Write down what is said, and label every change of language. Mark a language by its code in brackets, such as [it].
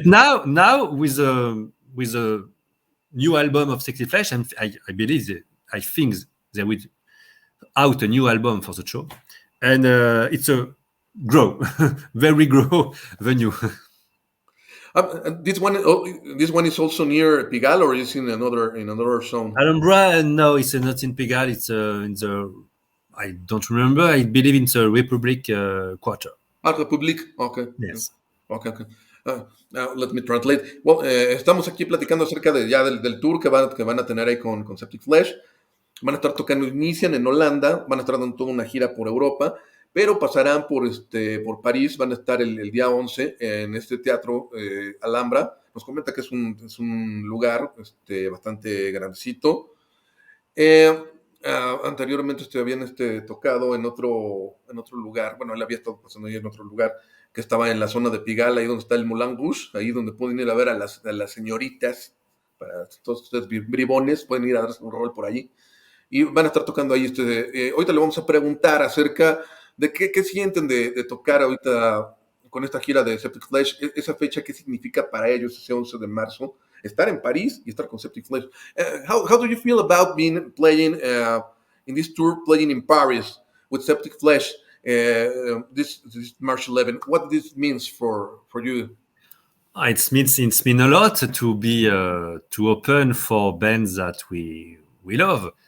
[en] but now with a new album of Septic Flesh, and I believe I think they will out a new album for the show, and it's a grow very grow venue. And this one is also near Pigalle, or is in another zone? Alhambra, no, it's not in Pigalle. It's in the I don't remember. I believe in the Republic Quarter. Ah, Republic. Okay. Yes. Okay, okay. Now let me translate. [es] Well, estamos aquí platicando acerca del tour que van a tener ahí con Septic Flesh. Van a estar tocando, inician en Holanda, van a estar dando toda una gira por Europa, pero pasarán por París, van a estar el día 11 en este teatro Alhambra. Nos comenta que es un lugar bastante grandecito. Anteriormente habían tocado en otro lugar, bueno, él había estado pasando ahí en otro lugar, que estaba en la zona de Pigalle, ahí donde está el Moulin Rouge, ahí donde pueden ir a ver a las señoritas, para todos ustedes bribones, pueden ir a darse un rol por allí. Y van a estar tocando ahí. Ahorita le vamos a preguntar acerca de qué sienten de tocar ahorita con esta gira de Septic Flesh, esa fecha, qué significa para ellos ese 11 de marzo, estar en París y estar con Septic Flesh. [en] How do you feel about playing in this tour, playing in Paris with Septic Flesh this March 11? What this means for you? It's mean a lot to be to open for bands that we love.